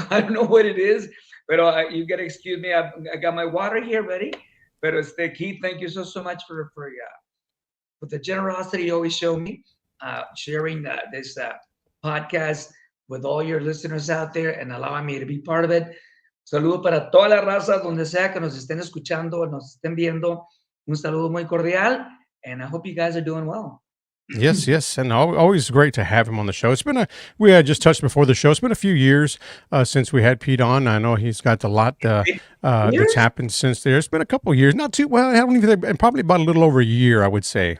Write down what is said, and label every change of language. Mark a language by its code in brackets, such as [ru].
[en] I don't know what it is, but you gotta excuse me. I got my water here ready. But Keith, thank you so much for the generosity you always show me, sharing this podcast with all your listeners out there and allowing me to be part of it. [es] Saludo para toda la raza, donde sea que nos estén escuchando, nos estén viendo. Un saludo muy cordial, [en] and I hope you guys are doing well. Yes, and always great to have him on the show. We had just touched before the show. It's been a few years since we had Pete on. I know he's got a lot that's happened since there. It's been a couple of years, not too well. I haven't even probably about a little over a year, I would say.